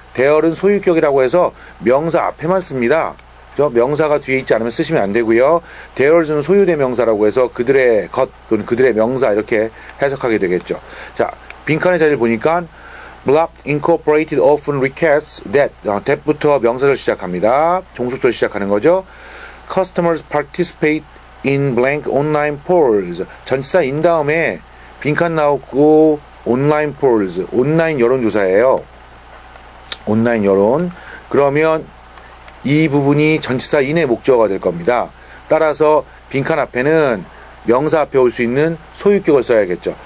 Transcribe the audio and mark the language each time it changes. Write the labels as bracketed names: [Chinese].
[Korean] their은 소유격이라고 해서 명사 앞에만 씁니다. 그렇죠? 명사가 뒤에 있지 않으면 쓰시면 안 되고요. theirs는 소유대명사라고 해서 그들의 것 또는 그들의 명사 이렇게 해석하게 되겠죠. 자, 빈칸의 자리를 보니까 [English] Block Incorporated often requests that [Korean] 부터 명사를 시작합니다. 종속절 시작하는 거죠. [English] Customers participate in blank online polls. [Korean] 전치사 in 다음에 빈칸 나오고 [English] online polls. [Korean] 온라인 여론조사예요. 온라인 여론. 그러면 이 부분이 전치사 in의 목적어가 될 겁니다. 따라서 빈칸 앞에는 명사 앞에 올 수 있는 소유격을 써야겠죠.